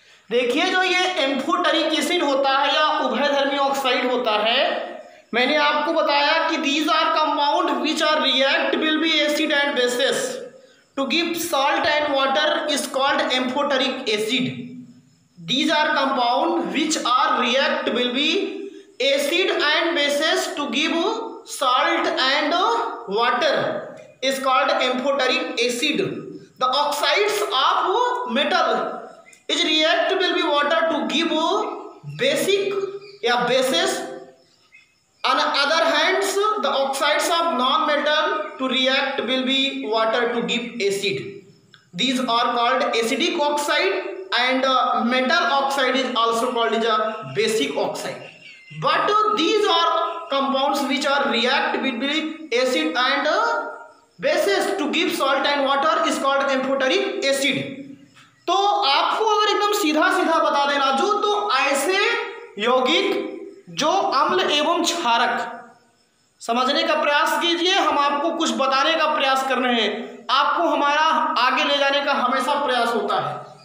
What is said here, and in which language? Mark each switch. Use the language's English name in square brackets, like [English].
[Hindi] देखिए जो ये एम्फोटरिक एसिड होता है या उभयधर्मी ऑक्साइड होता है, मैंने आपको बताया कि [English] These are compound which are react will be acid and basis to give salt and water is called amphoteric acid. These are compound which are react will be acid and basis to give salt and water is called amphoteric acid. The oxides of metal is react will be water to give basic या bases. On other hands, the oxides of non-metal to react will be water to give acid. These are called acidic oxide, and metal oxide is also called as a basic oxide. But these are compounds which are react between acid and bases to give salt and water is called amphoteric acid. [Hindi] तो आपको अगर एकदम सीधा सीधा बता दें राजू, तो ऐसे यौगिक जो अम्ल एवं क्षारक, समझने का प्रयास कीजिए, हम आपको कुछ बताने का प्रयास कर रहे हैं, आपको हमारा आगे ले जाने का हमेशा प्रयास होता है।